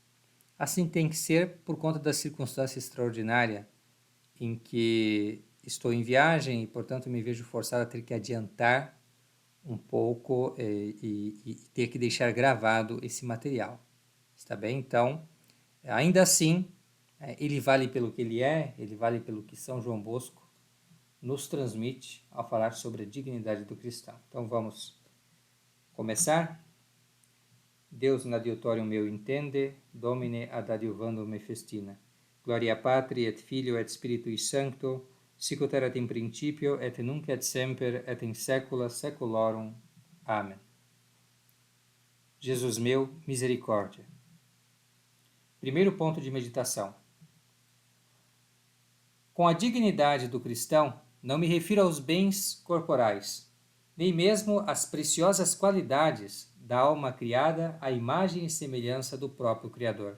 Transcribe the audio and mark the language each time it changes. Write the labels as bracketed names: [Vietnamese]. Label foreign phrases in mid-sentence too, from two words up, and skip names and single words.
[Portuguese] Assim tem que ser por conta da circunstância extraordinária em que estou em viagem e, portanto, me vejo forçado a ter que adiantar um pouco e ter que deixar gravado esse material. Está bem? Então, ainda assim, ele vale pelo que ele é, ele vale pelo que São João Bosco nos transmite ao falar sobre a dignidade do cristão. Então, vamos começar? [Latin] Deus in adiutorium meu intende, Domine ad adiuvandum me festina. Gloria Patri et Filio et Spiritui Sancto, sic ut erat in principio et nunc et semper et in saecula saeculorum. [Portuguese] Amém. Jesus meu, misericórdia. Primeiro ponto de meditação. Com a dignidade do cristão, não me refiro aos bens corporais, nem mesmo às preciosas qualidades da alma criada à imagem e semelhança do próprio Criador.